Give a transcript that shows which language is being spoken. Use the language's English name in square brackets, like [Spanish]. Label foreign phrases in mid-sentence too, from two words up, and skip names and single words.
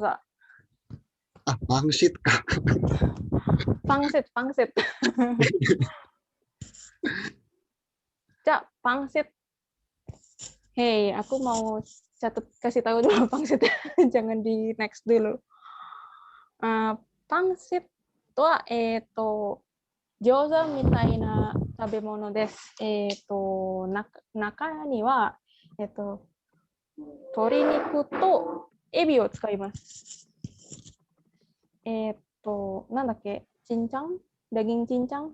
[Japanese] あ、パンシットか。パンセット。じゃあ、パンセット. [Indonesian] Hey, aku mau kasih tahu dulu pangsit. Jangan di next dulu. [Japanese] Pangsit とは、餃子みたいな食べ物です。中には、鶏肉とエビを使います。なんだっけ、チンチャン [Indonesian] daging cincang?